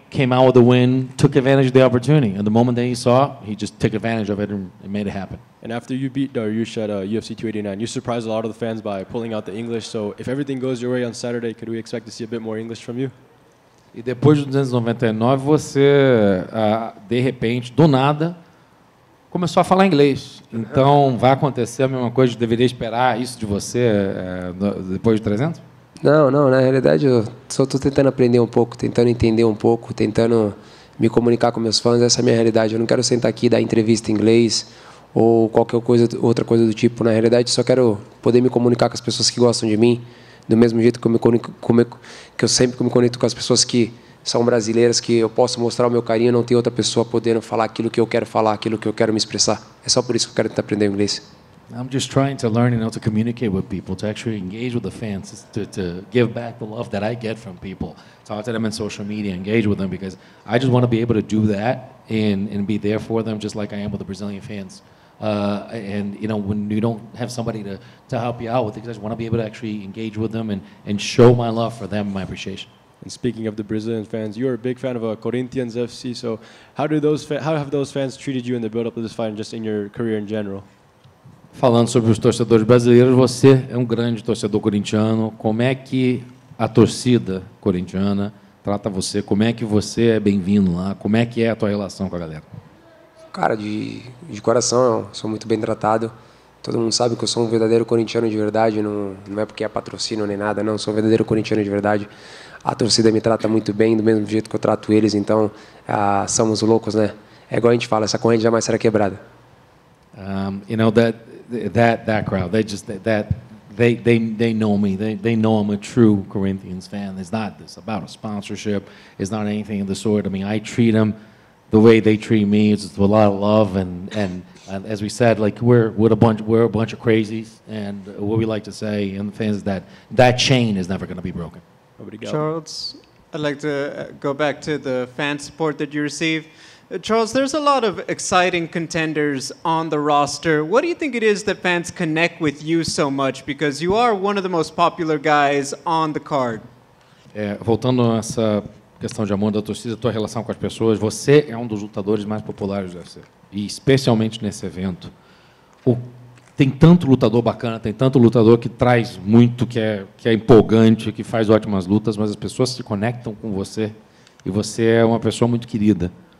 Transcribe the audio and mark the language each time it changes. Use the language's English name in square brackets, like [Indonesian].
[English] Came out with a win, took advantage of the opportunity. And the moment that he saw, he just took advantage of it and made it happen. And after you beat Dariush at UFC 289, you surprised a lot of the fans by pulling out the English. So if everything goes your way on Saturday, could we expect to see a bit more English from you? [Portuguese] E depois de 299, você, de repente, do nada, começou a falar inglês. Então, vai acontecer a mesma coisa? Deveria esperar isso de você depois de 300? Não, na realidade eu só estou tentando aprender um pouco, tentando entender um pouco, tentando me comunicar com meus fãs. Essa é a minha realidade. Eu não quero sentar aqui e dar entrevista em inglês ou qualquer outra coisa do tipo. Na realidade, só quero poder me comunicar com as pessoas que gostam de mim, do mesmo jeito que eu sempre me conecto com as pessoas que são brasileiras, que eu posso mostrar o meu carinho, não tem outra pessoa podendo falar aquilo que eu quero falar, aquilo que eu quero me expressar. É só por isso que eu quero tentar aprender inglês. [English] I'm just trying to learn, to communicate with people, to actually engage with the fans, to give back the love that I get from people. Talk to them on social media, engage with them, because I just want to be able to do that and be there for them, just like I am with the Brazilian fans. And when you don't have somebody to help you out with it, I just want to be able to actually engage with them and show my love for them, my appreciation. And speaking of the Brazilian fans, you're a big fan of Corinthians FC. So how have those fans treated you in the build-up of this fight and just in your career in general? [Portuguese] Falando sobre os torcedores brasileiros, você é um grande torcedor corintiano. Como é que a torcida corintiana trata você? Como é que você é bem-vindo lá? Como é que é a tua relação com a galera? Cara, de coração, eu sou muito bem tratado. Todo mundo sabe que eu sou um verdadeiro corintiano de verdade, não é porque é patrocínio nem nada, não, sou um verdadeiro corintiano de verdade. A torcida me trata muito bem, do mesmo jeito que eu trato eles, então somos loucos, né? É igual a gente fala, essa corrente jamais será quebrada. [English] You know, that crowd, they know me. They know I'm a true Corinthians fan. It's not this about a sponsorship. It's not anything of the sort. I mean, I treat them the way they treat me. It's with a lot of love and as we said, like we're a bunch of crazies, and what we like to say and the fans is that chain is never going to be broken. Charles, I'd like to go back to the fan support that you receive. Charles, there's a lot of exciting contenders on the roster. What do you think it is that fans connect with you so much? Because you are one of the most popular guys on the card. [Portuguese] Voltando a essa questão de amor da torcida, tua relação com as pessoas, você é um dos lutadores mais populares do UFC. E especialmente nesse evento. Tem tanto lutador bacana, tem tanto lutador que traz muito, que é empolgante, que faz ótimas lutas, mas as pessoas se conectam com você e você é uma pessoa muito querida.